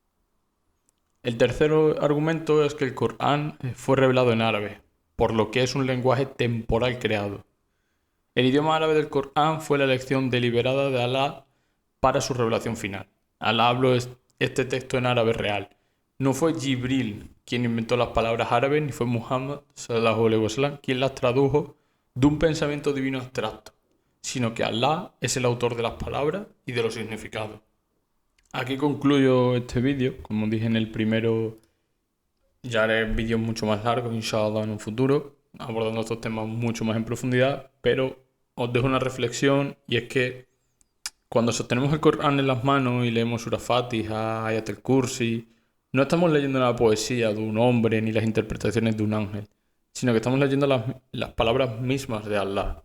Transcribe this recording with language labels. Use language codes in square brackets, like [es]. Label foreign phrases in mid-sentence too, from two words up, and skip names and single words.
[es] El tercer argumento es que el Corán fue revelado en árabe, por lo que es un lenguaje temporal creado. El idioma árabe del Corán fue la elección deliberada de Allah para su revelación final. Allah habló este texto en árabe real. No fue Jibril quien inventó las palabras árabes, ni fue Muhammad [ar] صلى الله عليه وسلم [es] quien las tradujo de un pensamiento divino abstracto, sino que Allah es el autor de las palabras y de los significados. Aquí concluyo este vídeo. Como dije en el primero, ya haré vídeos mucho más largos, inshallah, en un futuro, abordando estos temas mucho más en profundidad, pero os dejo una reflexión, y es que cuando sostenemos el Corán en las manos y leemos Surah Fatiha, Ayat al-Kursi, no estamos leyendo la poesía de un hombre ni las interpretaciones de un ángel, sino que estamos leyendo las palabras mismas de Allah.